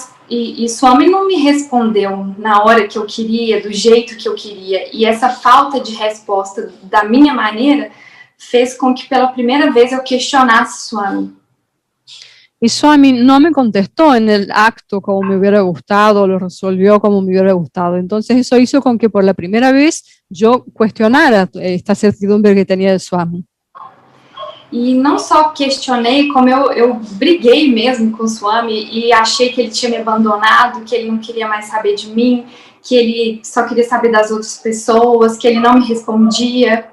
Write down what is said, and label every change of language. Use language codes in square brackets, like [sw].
[pt] E Swami não me respondeu na hora que eu queria, do jeito que eu queria. E essa falta de resposta da minha maneira fez com que pela primeira vez eu questionasse Swami. [es] Y Swami no me contestó en el acto como me hubiera gustado, lo resolvió como me hubiera gustado. Entonces eso hizo con que por la primera vez yo cuestionara esta certidumbre que tenía de Swami. [pt] E não só questionei, como eu briguei mesmo com o Swami e achei que ele tinha me abandonado, que ele não queria mais saber de mim, que ele só queria saber das outras pessoas, que ele não me respondia.